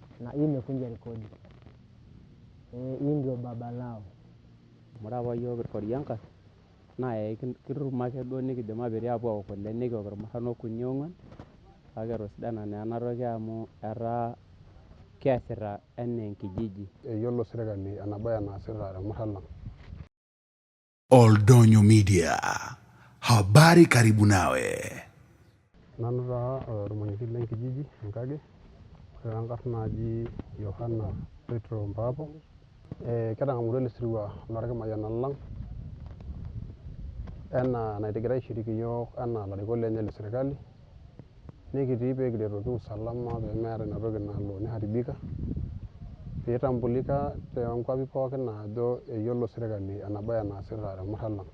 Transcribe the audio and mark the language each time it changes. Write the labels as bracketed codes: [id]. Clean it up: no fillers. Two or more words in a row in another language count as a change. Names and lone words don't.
[sw] na hii imekunja rekodi. Hii ndio baba lao. [mas] Ore apa yiok irkori Enkas naa kitum ake duo nikidim aaperi aapuo aok kule nikiok irmurran okuni ong'uan kake etosidana naa ena toki amu etaa kiasita enaa enkijiji. Eyiolo sirkali ena baye naasita irmurran lang'. [sw] Oldonyo Media, habari karibu nawe. [mas] Nanu taa ormwenyekiti lenkijiji Enkage, ore taa enkarna naaji Yohana Petro Mbaapo. Ketang'amutua ele sirua lorkimayianani lang' enaa enagira aishiriki yiok enaa ilarikok lenye le sirkali nekitii pekiretoki usalama pemeeta ina toki nalo niharibika piitambulika toonkuapi pookin ajo eyiolo sirkali ena baye naasita irmurran lang'.